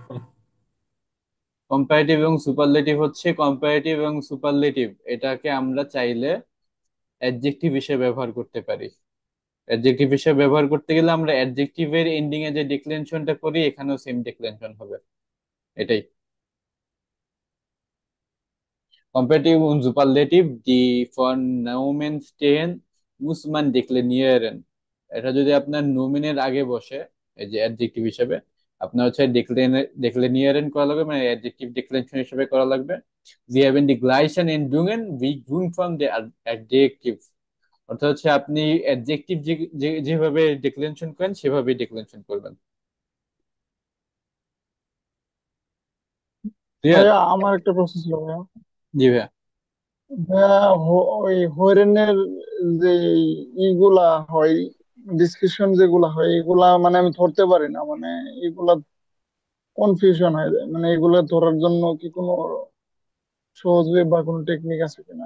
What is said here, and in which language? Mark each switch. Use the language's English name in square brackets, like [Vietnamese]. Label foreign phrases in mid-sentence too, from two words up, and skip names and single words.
[Bangla] কম্পারেটিভ এবং সুপারলেটিভ হচ্ছে, কম্পারেটিভ এবং সুপারলেটিভ এটাকে আমরা চাইলে অ্যাডজেক্টিভ হিসেবে ব্যবহার করতে পারি। অ্যাডজেক্টিভ হিসেবে ব্যবহার করতে গেলে আমরা অ্যাডজেক্টিভের এন্ডিং এ যে ডিক্লেনশনটা করি এখানেও সেম ডিক্লেনশন হবে, এটাই। [German] Komparativ und Superlativ, die Vernomen stehen, muss man deklinieren. [Bangla] এটা যদি আপনার নোমিনের আগে বসে, এই যে অ্যাডজেক্টিভ হিসেবে, আপনার হচ্ছে deklinieren করা লাগবে, মানে অ্যাডজেক্টিভ ডিক্লেরেশন হিসেবে করা লাগবে। [German] Sie haben die gleichen Endungen wie Grundform der Adjektiv. [Bangla] অর্থাৎ হচ্ছে আপনি অ্যাডজেক্টিভ যেভাবে ডিক্লেরেশন করেন সেভাবেই ডিক্লেরেশন করবেন। ক্লিয়ার? ভাইয়া আমার একটা প্রশ্ন ছিল ভাইয়া। জি ভাইয়া। ভাইয়া ওই হরেনের যে ইগুলা হয়, ডিসক্রিপশন যেগুলা হয়, এগুলা মানে আমি ধরতে পারি না, মানে এগুলা কনফিউশন হয়ে যায়, মানে এগুলা ধরার জন্য কি কোনো সহজ ওয়ে বা কোনো টেকনিক আছে কিনা?